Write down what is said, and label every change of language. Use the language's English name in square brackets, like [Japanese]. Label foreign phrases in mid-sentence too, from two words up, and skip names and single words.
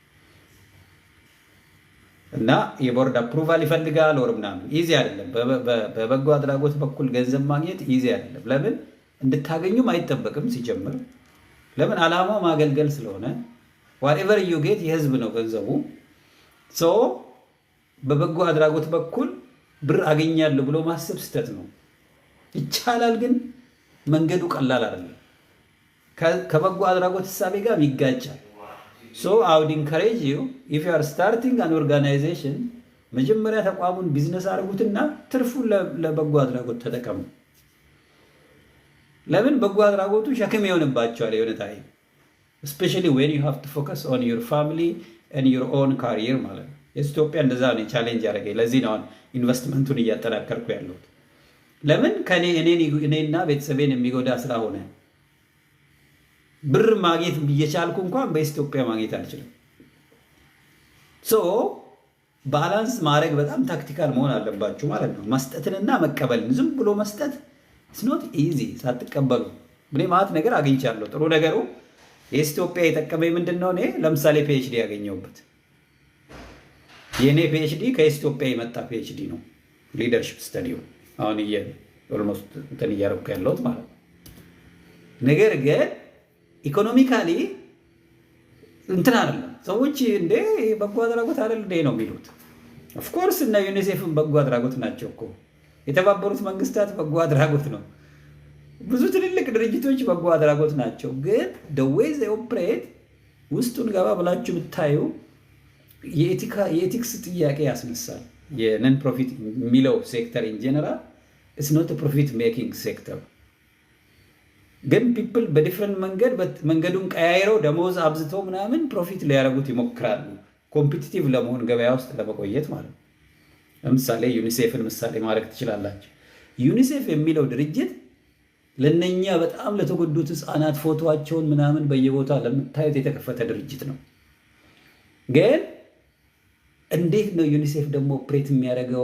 [Amharic] እና የቦርድ አፕሩቫል ይፈልጋል ወር ምናምን ኢዚ አይደለም። በበጎ አድራጎት በኩል ገንዘብ ማግኘት ኢዚ አይደለም። ለምን እንድታገኙም አይጠበቅም ሲጀምር። ለምን ዓላማው ማገልገል ስለሆነ [English] whatever you get [Amharic] የህዝብ ነው ገንዘቡ። በበጎ አድራጎት በኩል ብር አገኛለሁ ብሎ ማሰብ ስህተት ነው። ይቻላል ግን መንገዱ ቀላል አይደለም። ከበጎ አድራጎት ሐሳቤ ጋር ይጋጫል። [English] I would encourage you if you are starting an organization [Amharic] መጀመሪያ ተቋሙን ቢዝነስ አድርጉትና ትርፉን ለበጎ አድራጎት ተጠቀሙ። ለምን በጎ አድራጎቱ ሸክም ይሆንባቸዋል የሆነ ታይም [English] especially when you have to focus on your family and your own career [Amharic] ማለት ነው። ኢትዮጵያ እንደዛ ነው ቻሌንጅ ያደረገኝ። ለዚህ ነው ኢንቨስትመንቱን እያጠናከርኩ ያለሁት። ለምን እኔና ቤተሰቤን የሚጎዳ ስራ ሆነ። ብር ማግኘት እየቻልኩ እንኳን በኢትዮጵያ ማግኘት አልችልም። ባላንስ ማድረግ በጣም ታክቲካል መሆን አለባችሁ ማለት ነው። መስጠትንና መቀበልን ዝም ብሎ መስጠት [English] it's not easy [Amharic] ሳትቀበሉ። እኔ ማለት ነገር አግኝቻለሁ። ጥሩ ነገሩ የኢትዮጵያ የጠቀመኝ ምንድነው? እኔ ለምሳሌ ፒኤችዲ ያገኘሁበት የኔ ፒኤችዲ ከኢትዮጵያ የመጣ ፒኤችዲ ነው። ሊደርሺፕ ስታዲው አሁን ኦልሞስት እንትን እያደረኩ ያለሁት ማለት ነው። ነገር ግን ኢኮኖሚካሊ እንትን አይደለም። ሰዎች እንደ በጎ አድራጎት አይደል እንደ ነው የሚሉት። [English] of course [Amharic] እና ዩኒሴፍም በጎ አድራጎት ናቸው እኮ። የተባበሩት መንግስታት በጎ አድራጎት ነው። ብዙ ትልልቅ ድርጅቶች በጎ አድራጎት ናቸው። ግን [English] the way they operate [Amharic] ውስጡን ገባ ብላችሁ ብታዩ የኤቲክስ ጥያቄ ያስነሳል። የነን ፕሮፊት የሚለው ሴክተር [English] in general it's not a profit making [Amharic] sector። ግን ፒፕል በዲፍረንት መንገዱን ቀያይረው ደሞዝ አብዝተው ምናምን ፕሮፊት ሊያደርጉት ይሞክራሉ። ኮምፒቲቲቭ ለመሆን ገበያ ውስጥ ለመቆየት ማለት ነው። ለምሳሌ ዩኒሴፍን ምሳሌ ማድረግ ትችላላችሁ። ዩኒሴፍ የሚለው ድርጅት ለነኛ በጣም ለተጎዱት ህፃናት ፎቶዋቸውን ምናምን በየቦታው ለምታዩት የተከፈተ ድርጅት ነው። ግን እንዴት ነው ዩኒሴፍ ደግሞ ኦፕሬት የሚያደርገው?